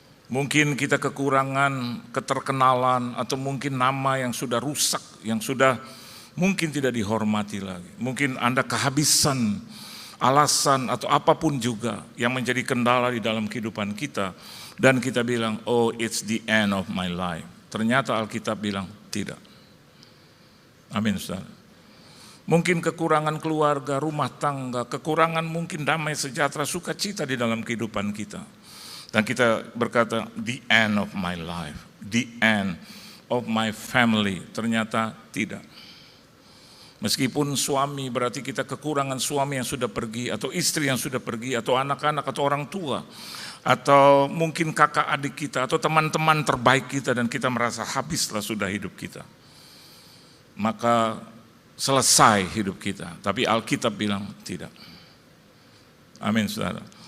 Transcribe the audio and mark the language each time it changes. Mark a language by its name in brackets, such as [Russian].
[Indonesian] Mungkin kita kekurangan keterkenalan, atau mungkin nama yang sudah rusak, yang sudah mungkin tidak dihormati lagi. Mungkin Anda kehabisan alasan atau apapun juga yang menjadi kendala di dalam kehidupan kita. Dan kita bilang, [English] "Oh, it's the end of my life." [Indonesian] Ternyata Alkitab bilang tidak. Amin, saudara. Mungkin kekurangan keluarga, rumah tangga, kekurangan mungkin damai sejahtera, sukacita di dalam kehidupan kita. Dan kita berkata, [English] "The end of my life, the end of my family." [Indonesian] Ternyata tidak. Meskipun suami, berarti kita kekurangan suami yang sudah pergi, atau istri yang sudah pergi, atau anak-anak, atau orang tua, atau mungkin kakak adik kita, atau teman-teman terbaik kita, dan kita merasa habislah sudah hidup kita. Maka selesai hidup kita. Tapi Alkitab bilang tidak. Amin, saudara.